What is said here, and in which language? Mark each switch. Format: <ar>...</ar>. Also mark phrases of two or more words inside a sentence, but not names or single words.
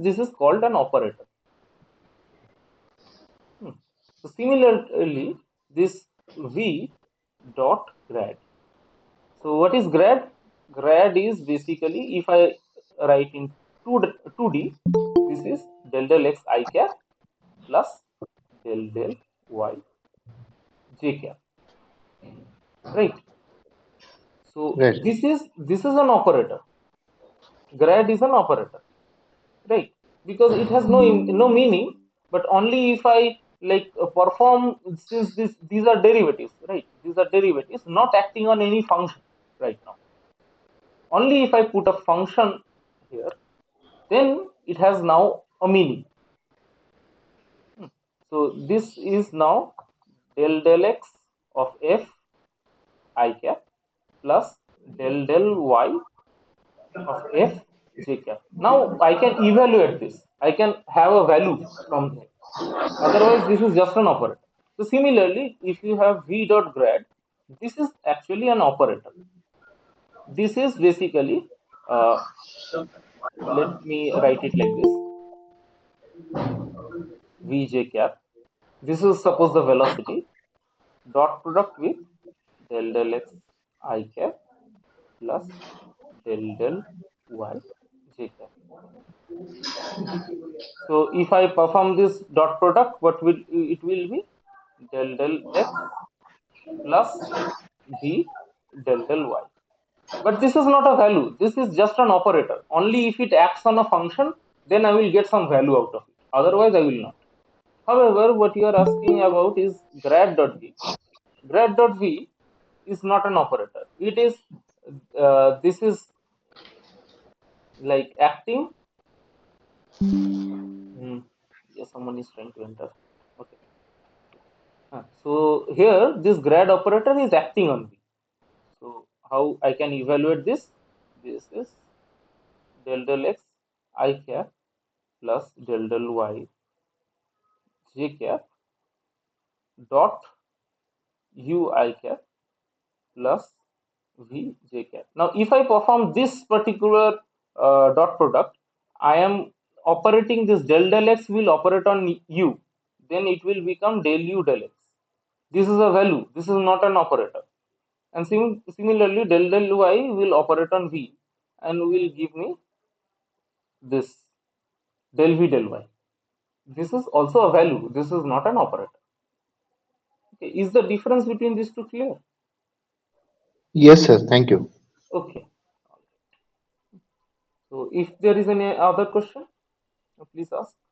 <en>This is called an operator. Hmm. So similarly, this v dot grad. So what is grad? Grad is basically, if I write in 2D, this is del del x I cap plus del del y j cap, right? So Right. this is an operator. Grad is an operator, right? Because it has no meaning, but only if I like perform, since these are derivatives, right? These are derivatives not acting on any function right now. Only if I put a function here, then it has now a meaning. So this is now del del x of f I cap plus del del y of f j cap. Now I can evaluate this. I can have a value from here. Otherwise, this is just an operator. So similarly, if you have v dot grad, this is actually an operator. This is basically, uh, let me write it like this: vj cap. This is suppose the velocity dot product with del del x I cap plus del del y j cap. So if I perform this dot product, what will it will be? Del del x plus v del del y. But this is not a value. This is just an operator. Only if it acts on a function, then I will get some value out of it. Otherwise, I will not. However, what you are asking about is grad.v. Grad.v is not an operator. It is, this is like acting. Yes, someone is trying to enter. Okay. So here, this grad operator is acting on v. So how I can evaluate this? This is del del x I cap plus del del y j cap dot u I cap plus v j cap. Now, if I perform this particular dot product, I am operating this del del x will operate on u. Then it will become del u del x. This is a value. This is not an operator. And similarly, del del y will operate on v and will give me this del v del y. This is also a value. This is not an operator. Okay. Is the difference between these two clear? Yes, sir. Thank you. Okay. So if there is any other question, please ask.</en>